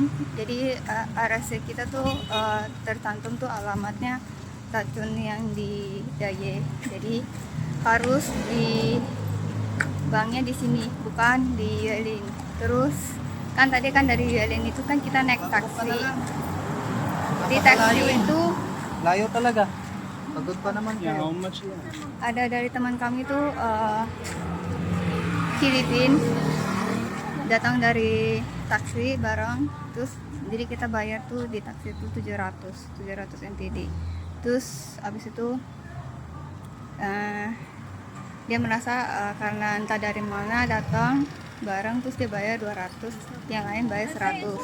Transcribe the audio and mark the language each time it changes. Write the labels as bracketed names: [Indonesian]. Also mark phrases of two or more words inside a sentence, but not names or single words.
[Indonesian] Jadi RSC kita tuh tercantum tuh alamatnya Tachun yang di Daye. Jadi harus di banknya di sini, bukan di Yuelin. Terus kan tadi kan dari Yuelin itu kan kita naik taksi. Di taksi itu [Filipino] Layo talaga. Pagod pa naman [English] Yeah, how [Filipino] kayo. [English] much lang? [Indonesian] ada dari teman kami tuh Filipin, datang dari taksi bareng, terus jadi kita bayar tuh di taksi itu 700 NTD. Terus abis itu dia merasa karena entah dari mana datang bareng, terus dia bayar 200, yang lain bayar 100.